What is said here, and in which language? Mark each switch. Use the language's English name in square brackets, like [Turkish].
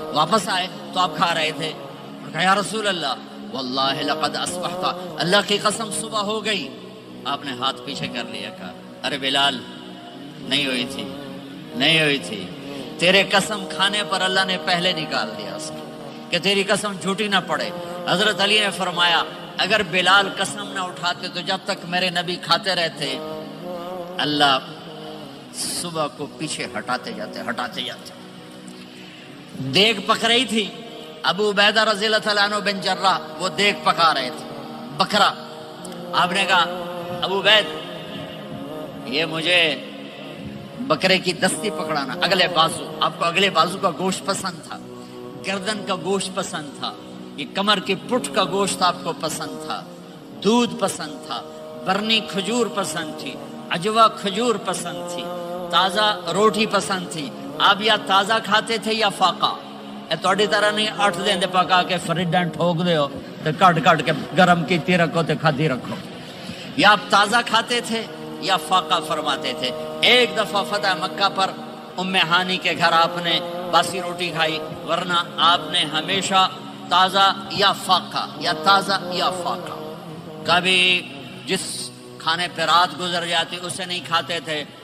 [Urdu] واپس آئے تو آپ کھا رہے تھے. کہا [Arabic] یا رسول اللہ واللہ لقد اصبحت, [Urdu] اللہ کی قسم صبح ہو گئی. آپ نے ہاتھ پیچھے کر لیا, کہا ارے بلال نہیں ہوئی تھی, نہیں ہوئی تھی, تیرے قسم کھانے پر اللہ نے پہلے نکال دیا اس کو کہ تیری قسم جھوٹی نہ پڑے. حضرت علی نے فرمایا اگر بلال قسم نہ اٹھاتے تو جب تک میرے نبی کھاتے رہتے اللہ صبح کو پیچھے ہٹاتے جاتے. دیگ پک رہی تھی, ابو عبیدہ رضی اللہ تعالیٰ عنہ بن جراح وہ دیگ پکا رہے تھے، بکرا. آپ نے کہا ابو عبید یہ مجھے بکرے کی دستی پکڑانا، اگلے بازو. آپ کو اگلے بازو کا گوشت پسند تھا، گردن کا گوشت پسند تھا، یہ کمر کی پٹھ کا گوشت آپ کو پسند تھا، دودھ پسند تھا، برنی کھجور پسند تھی، عجوا کھجور پسند تھی، تازہ روٹی پسند تھی. آپ یا تازہ کھاتے تھے یا فاقہ. [Punjabi] تھوڑی طرح نہیں 8 دن دے پکا کے فریڈاں ٹھوک دے ہو تے کٹ کٹ کے گرم کیتی رکھو تے کھادی رکھو. [Urdu] یا آپ تازہ کھاتے تھے یا فاقہ فرماتے تھے. ایک دفعہ فتح مکہ پر ام ہانی کے گھر آپ نے باسی روٹی کھائی، ورنہ آپ نے ہمیشہ تازہ یا فاقہ یا تازہ یا فاقہ. کبھی جس کھانے پہ رات گزر جاتی اسے نہیں کھاتے تھے.